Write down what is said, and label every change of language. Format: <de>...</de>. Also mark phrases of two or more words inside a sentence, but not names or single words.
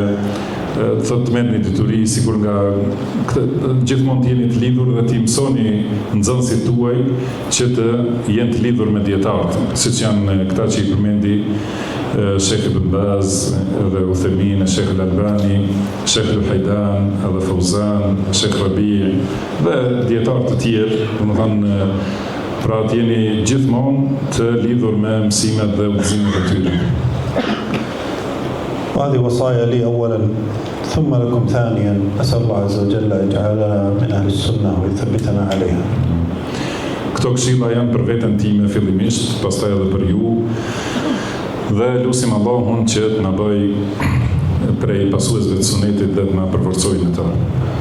<sq>Thotë merrni dituri sikur nga gjithmonë të jeni të lidhur dhe t'i mësoni nxënësit tuaj që të jenë të lidhur me dietarët, siç janë këta që I përmendi Sheikh Ibn Baz dhe Uthaymin, Sheikh Al-Albani, Sheikh Al-Haydan dhe Fawzan, Sheikh Rabi' dhe dietarë të tjerë, domethënë pra të jeni gjithmonë të lidhur me mësimet dhe udhëzimet e tyre.</sq> <ar>وهذه وصايا لي أولا ثم لكم ثانيا. أسأل الله عز وجل أن يجعلنا من أهل السنة ويثبتنا عليها.</ar> <sq>Këto këshilla janë për veten time fillimisht, pastaj edhe për ju. Dhe lutim Allahun që të na bëj prej pasuesve të sunetit dhe të na përforcojë në të.</sq>